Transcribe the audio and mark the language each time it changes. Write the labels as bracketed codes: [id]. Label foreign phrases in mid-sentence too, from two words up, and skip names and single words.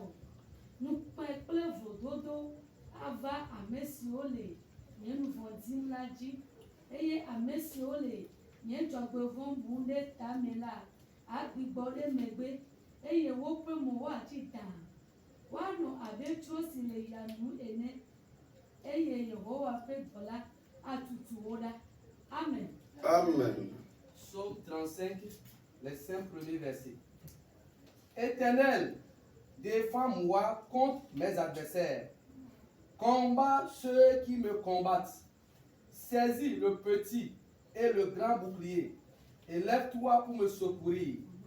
[ee] Nukpɛ kple vlododo ava ame siwo le nye nuvɔ dim la dzi eye ame siwo le nye dzɔgbevɔ bu ɖe tame la agbigbɔ ɖe megbe eye woƒe mo woatsi taa woanɔ abe tro si le yanu ene eye Yehowa ƒe dɔla atutu wo ɖa. Amen. Amen. [fr] Psaume 35, les 5 premiers versets. Éternel, défends-moi contre mes adversaires. Combat ceux qui me combattent. Saisis le petit et le grand bouclier et lève-toi pour me secourir.